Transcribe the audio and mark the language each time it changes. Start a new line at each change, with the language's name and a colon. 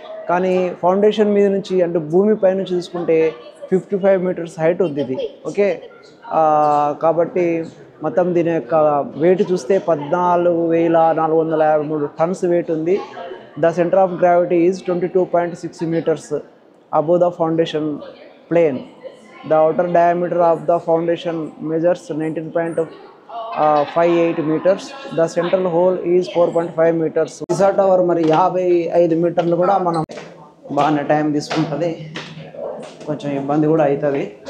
Telugu: కానీ ఫౌండేషన్ మీద నుంచి, అంటే భూమి పై నుంచి తీసుకుంటే 55 మీటర్స్ హైట్ ఉంది ఇది. ఓకే, కాబట్టి మొత్తం దీని యొక్క వెయిట్ చూస్తే 14,453 టన్స్ వెయిట్ ఉంది.
English: The centre of gravity is 22.6 meters above the foundation plane. The outer diameter of the foundation measures 19.58 meters. The central hole is 4.5 meters.
Telugu: పిసా tower మరి 55 మీటర్లు కూడా మనం బాగానే టైం తీసుకుంటుంది, కొంచెం ఇబ్బంది కూడా అవుతుంది.